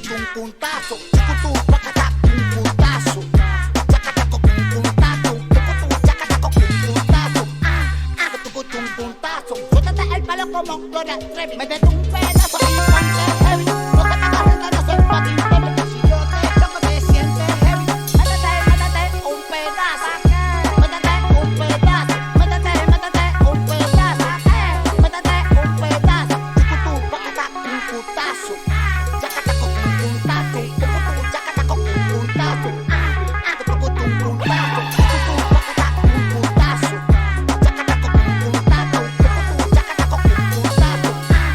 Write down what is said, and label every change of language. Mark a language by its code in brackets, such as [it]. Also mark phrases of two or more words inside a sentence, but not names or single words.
[es] puntazo, chucutú, pacata, un puntazo. Chacataco, un puntazo, chucutú, chacataco, un puntazo. Chucutú, un puntazo. Suéltate el palo como Gloria Trevi. Métete un pedazo y ponte heavy. No te cagas renta, no soy [en] fucking baby. [es] Si yo te toco te sientes heavy. Métete un pedazo. Métete un pedazo. Métete un pedazo. Métete un pedazo. Chucutú, pacata, un puntazo. Chacataco, un puntazo. Chucutú, chacataco, un puntazo. Chucutú, un puntazo. Chucutú, pacata, un puntazo. Chacataco, un puntazo. Chucutú, chacataco, un puntazo.